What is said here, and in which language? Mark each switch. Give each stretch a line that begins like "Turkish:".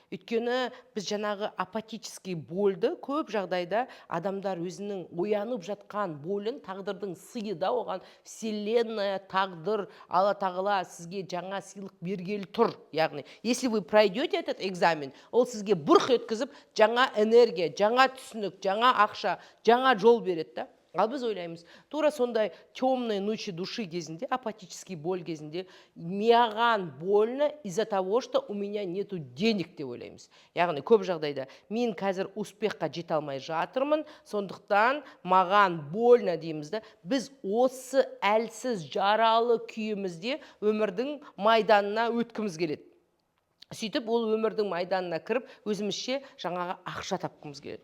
Kazakh: Өйткені біз жаңағы апатический больді көп жағдайда адамдар өзінің оянып жатқан болын, тағдырдың сыйы да оған вселенная, тағдыр, Алла тағала сізге жаңа сыйлық бергелі тұр. Яғни,
Russian: если вы пройдете этот экзамен,
Kazakh: ол сізге бұрқ еткізіп, жаңа энергия, жаңа түсінік, жаңа ақша, жаңа жол береді. Ал біз ойлаймыз, тура сондай
Russian: темные ночи души
Kazakh: кезінде,
Russian: апатический боль
Kazakh: кезінде, маған
Russian: больно из-за того, что у меня нету денег
Kazakh: деп ойлаймыз. Яғни көп жағдайда мен қазір успехқа жете алмай жатырмын, сондықтан маған
Russian: больно
Kazakh: дейміз да, біз осы әлсіз жаралы күйімізде өмірдің майданына өткіміз келеді. Сөйтіп, ол өмірдің майданына кіріп, өзімізше жаңағы ақша тапқымыз келеді.